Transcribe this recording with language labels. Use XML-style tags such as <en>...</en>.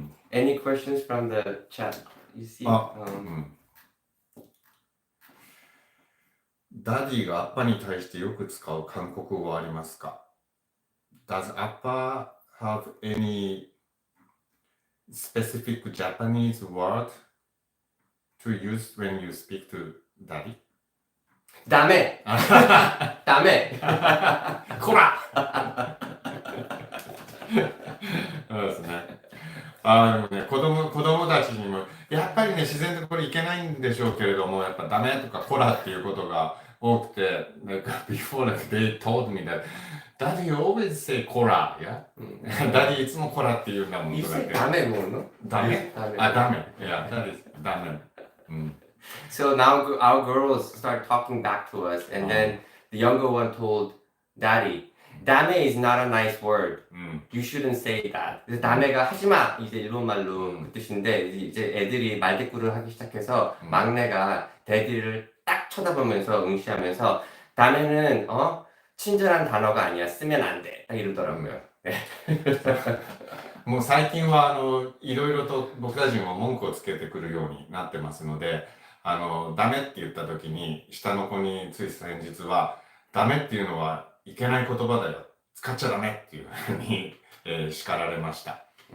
<en>Any questions from the chat? You see?</en> <ja>ダディがアッパに対してよく使う韓国語はありますか？</ja> <en>Does Appa have any specific Japanese word to use when you speak to daddy?</en> <ja>ダメダメこらそうですね。でもね、子供たちにも、やっぱりね、自然とこれいけないんでしょうけれども、やっぱダメとかこらっていうことが多くて、なんか、</ja> <en>before like, they told me that, Daddy you always say</en> <ja>こら、yeah? ダディいつもこらって言うんだもん。 You say ダメものダメダメ。</ja> <en>Yeah, that is ダメ。 So now our girls start talking back to us, and then the younger one told Daddy, "Dame is not a nice word. You shouldn't say that."</en> <ko>그래서 다메가 하지마 이제 일본말로 그 뜻인데 이제 애들이 말대꾸를 하기 시작해서 막내가 데디를 딱 쳐다보면서 응시하면서 다메는 친절한 단어가 아니야. 쓰면 안 돼. 딱 이러더라고요.</ko> <ja>もう最近はいろいろと僕たちも文句をつけてくるようになってますので、ダメって言った時に下の子につい先日はダメっていうのはいけない言葉だよ、使っちゃダメっていうふうに、叱られました。</ja>